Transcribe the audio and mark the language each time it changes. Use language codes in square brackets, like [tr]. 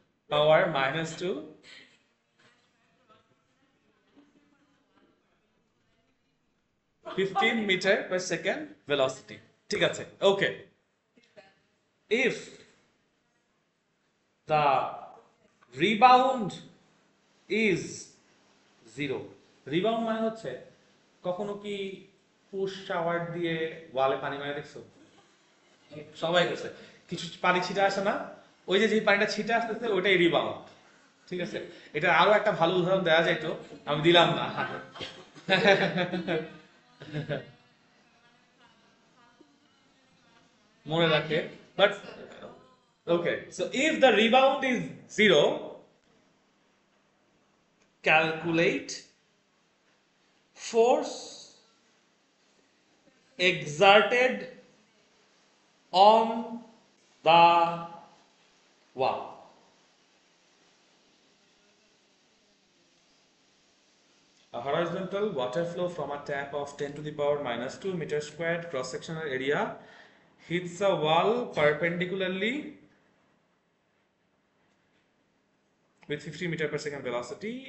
[en] Power minus 2 15 meter per second velocity। [bn] ঠিক আছে, ওকে। [en] If the rebound is 0, [bn] rebound মানে হচ্ছে, কখনো কি পুশ শাওয়ার দিয়ে ওয়ালে পানি মারে দেখছো? সবাই করছে। কিছু পানি ছিটা আসে না, ওই যে যে পানিটা ছিটে আসতেছে ওইটাই রিবাউন্ড। ঠিক আছে, এটা আরো একটা ভালো উদাহরণ দেওয়া যাইতো, আমি দিলাম না। মনে রাখে, [en] But okay. So if the rebound is 0, calculate force exerted on the wall. A horizontal water flow from a tap of 10 to the power minus 2 meter squared cross sectional area hits a wall perpendicularly with 50 meter per second velocity.